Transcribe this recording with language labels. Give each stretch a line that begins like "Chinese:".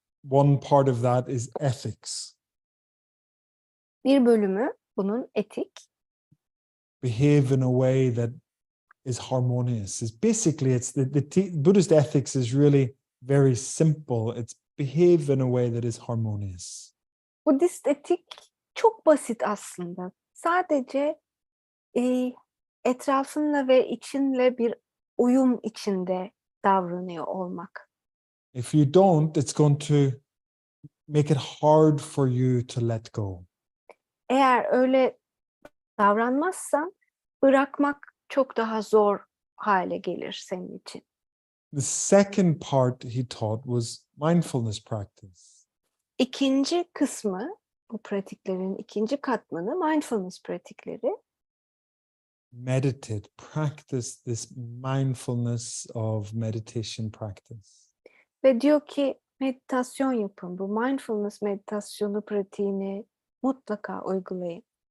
English: One part of that is ethics.
Turkish: Bir bölümü bunun etik.
English: Behave in a way that is harmonious. It's basically, it's the Buddhist ethics is really very simple. It's behave in a way that is harmonious.
Turkish: Budist etik çok basit aslında. Sadece etrafınla ve içinle bir uyum içinde davranıyor olmak.
English: If you don't, it's going to make it hard for you to let go.
Turkish: Eğer öyle davranmazsan bırakmak çok daha zor hale gelir senin için.
English: The second part he taught was mindfulness practice.
Turkish: İkinci kısmı, bu pratiklerin ikinci katmanı mindfulness pratikleri.
English: Meditate, practice this mindfulness of meditation practice.
Turkish: Ve diyor ki meditasyon yapın. Bu mindfulness meditasyonu pratiğini mutlaka uygulayın.